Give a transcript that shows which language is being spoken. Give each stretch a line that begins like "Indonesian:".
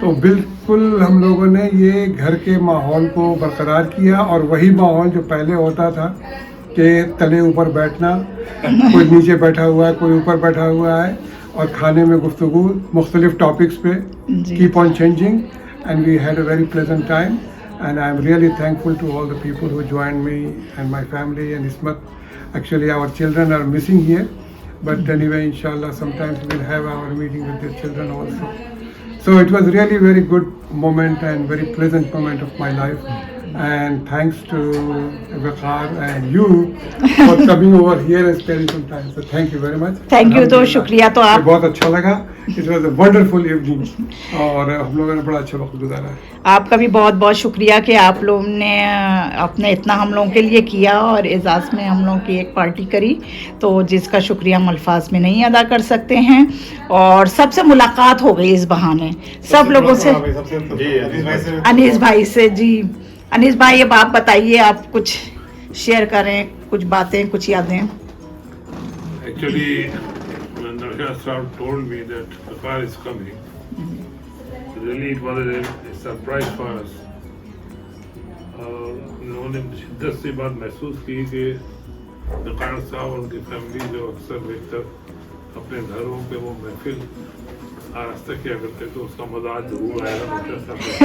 Hindi: तो बिल्कुल हम लोगों ने ये घर के माहौल को बरकरार किया और वही माहौल जो पहले होता था कि तले ऊपर बैठना, कोई नीचे बैठा हुआ है, कोई ऊपर बैठा हुआ है, और खाने में गुफ्तगू मुख्तलिफ टॉपिक्स पे,
English: Keep on changing, and we had a very pleasant time, and I am really thankful to all the people who joined me and my family and Ismat. Actually, our children are missing here, but anyway, inshallah, sometimes we'll have our meeting with their children also. So it was really very good moment and very pleasant moment of my life. And thanks to Waqar and you for coming over here and spending some time. So thank you very much.
Hindi: Thank you. तो शुक्रिया। तो आप बहुत अच्छा लगा।
English: It was a wonderful evening
Hindi: और हम लोगों ने बड़ा अच्छा वक्त गुजारा है। आपका भी बहुत बहुत शुक्रिया कि आप लोगों ने अपने इतना हम लोगों के लिए किया और एजाज़ में हम लोगों की एक पार्टी करी, तो जिसका शुक्रिया हम अल्फाज में नहीं अदा कर सकते हैं। और सबसे मुलाकात हो गई इस बहाने सब लोगों से, अनीस भाई से। जी अनीस भाई, अब आप बताइए, आप कुछ शेयर करें, कुछ बातें, कुछ यादें।
English: Actually, when Narsha Saab told me that the car is coming, really it was a surprise for us.
Hindi: उन्होंने शिद्दत से बात महसूस की कि नकार साहब और उनकी फैमिली जो अक्सर बेहतर अपने घरों पे वो महफिल आरास्ता किया करते, तो उसका मजा आज जरूर आएगा नौशा साहब।